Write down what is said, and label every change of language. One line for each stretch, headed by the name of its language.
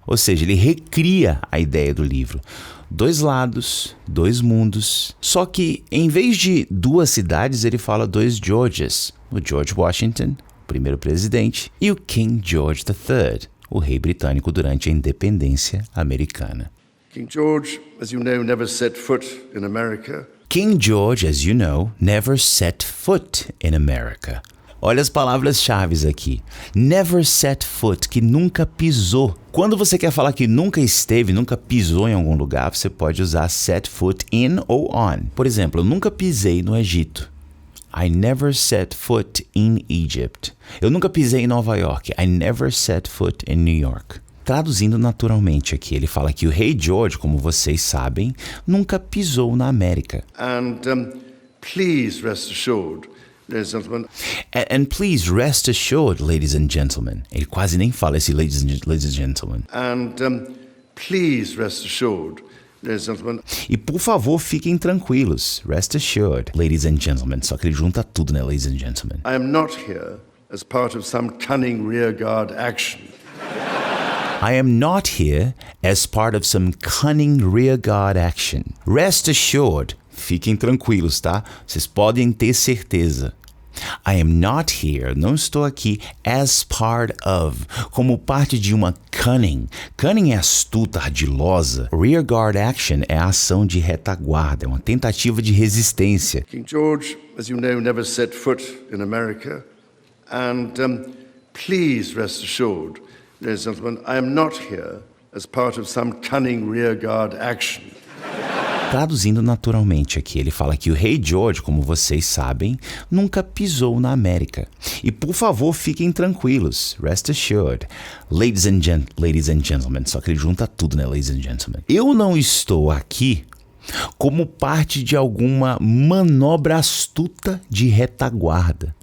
Portuguese: Ou seja, ele recria a ideia do livro. 2 lados, 2 mundos. Só que, em vez de 2 cidades, ele fala 2 Georges. O George Washington, o primeiro presidente, e o King George III, o rei britânico durante a independência americana.
English: King George, as you know, never set foot in America. King George, as you know, never set foot in America.
Portuguese: Olha as palavras-chave aqui.
English: Never set foot,
Portuguese: que nunca pisou. Quando você quer falar que nunca esteve, nunca pisou em algum lugar, você pode usar
English: set foot in
Portuguese: ou on. Por exemplo, eu nunca pisei no Egito.
English: I never set foot in Egypt.
Portuguese: Eu nunca pisei em Nova York.
English: I never set foot in New York.
Portuguese: Traduzindo naturalmente aqui, ele fala que o rei George, como vocês sabem, nunca pisou na América.
English: And please rest assured, ladies and gentlemen, And please rest assured, ladies and gentlemen.
Portuguese: Ele quase nem fala esse
English: ladies and gentlemen. and please rest assured, ladies and gentlemen,
Portuguese: E por favor, fiquem tranquilos.
English: Rest assured, ladies and gentlemen.
Portuguese: Só que ele junta tudo, né,
English: ladies and gentlemen. I am not here as part of some cunning rearguard action. I am not here as part of some cunning rearguard action. Rest assured,
Portuguese: fiquem tranquilos, tá? Vocês podem ter certeza.
English: I am not here,
Portuguese: não estou aqui,
English: as part of,
Portuguese: como parte de uma cunning. Cunning é astuta, ardilosa. Rearguard action é a ação de retaguarda, é uma tentativa de resistência.
English: King George, as you know, never set foot in America. And please rest assured, ladies and gentlemen, I am not here as part of some cunning rearguard action.
Portuguese: Traduzindo naturalmente aqui, ele fala que o rei George, como vocês sabem, nunca pisou na América. E por favor, fiquem tranquilos.
English: Rest assured. Ladies and gentlemen.
Portuguese: Só que ele junta tudo, né?
English: Ladies and gentlemen.
Portuguese: Eu não estou aqui como parte de alguma manobra astuta de retaguarda.